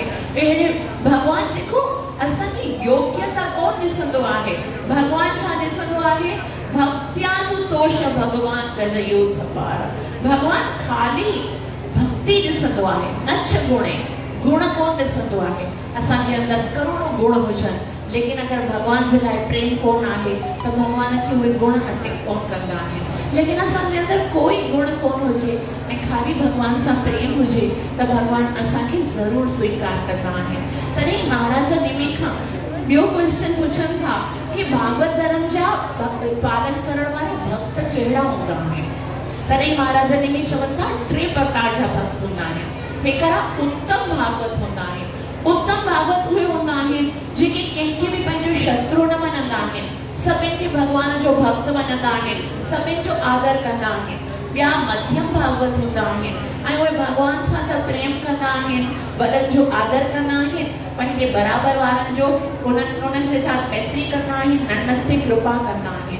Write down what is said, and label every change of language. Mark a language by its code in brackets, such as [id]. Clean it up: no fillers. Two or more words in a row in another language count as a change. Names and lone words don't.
[sd] अहिड़े भगवान जेको असांजी योग्यता कोन ॾिसंदो आहे, भगवान छा ॾिसंदो आहे, भक्त्यानुतोष भगवान कजयो थपार। भगवान खाली भक्ति ॾिसंदो आहे, नच गुणे गुण कोन ॾिसंदो आहे। असांजे अंदरि करोड़ों गुण हुजनि, लेकिन अगरि भगवान जे लाइ प्रेम कोन आहे त भगवान खे उहे गुण अटेक कोन कंदा आहिनि। लेकिन असांजे अंदरि कोई गुण कोन हुजे ऐं खाली भगवान सां प्रेम हुजे त भगवान असांखे ज़रूरु स्वीकार कंदा आहिनि। तॾहिं महाराज निमी खां ॿियो क्वेश्चन पुछनि था कि भागवत धर्म जा पालन करण वारा भक्त कहिड़ा हूंदा आहिनि। तॾहिं महाराज निमी चवनि था 3 प्रकार जा भक्त हूंदा आहिनि। हिकिड़ा उत्तम भागवत हूंदा आहिनि। उत्तम भागवत उहे हूंदा आहिनि जेके कंहिंखे बि पंहिंजो शत्रु न मञंदा आहिनि, सभिनि खे भगवान जो भक्त मञंदा आहिनि, सभिनि जो आदर कंदा आहिनि। ॿिया मध्यम भागवत हूंदा आहिनि ऐं उहे भगवान सां त प्रेम कंदा आहिनि, वॾनि जो आदर कंदा आहिनि, पंहिंजे बराबरि वारनि जो उन्हनि जे साथ मैत्री कंदा आहिनि, नंढनि ते कृपा कंदा आहिनि।